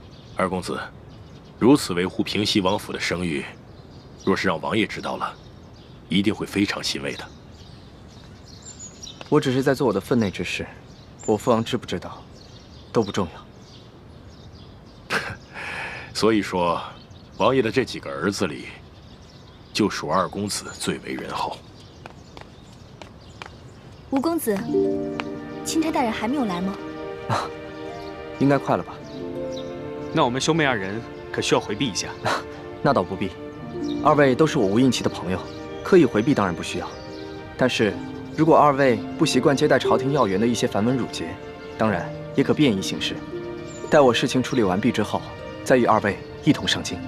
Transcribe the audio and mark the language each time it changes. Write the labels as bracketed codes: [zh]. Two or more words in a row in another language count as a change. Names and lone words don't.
[zh] 二公子，如此維護平西王府的聲譽，若是讓王爺知道了，一定會非常欣慰的。我只是在做我的分內之事，我父王知不知道，都不重要。所以說，王爺的這幾個兒子裡，就屬二公子最為人後。吳公子，欽差大人還沒有來嗎？應該快了吧。那我們兄妹二人可需要回避一下。那倒不必，二位都是我吳應奇的朋友，刻意回避當然不需要。但是如果二位不習慣接待朝廷要員的一些繁文縟節，當然也可便宜行事。待我事情處理完畢之後，再與二位一同上京。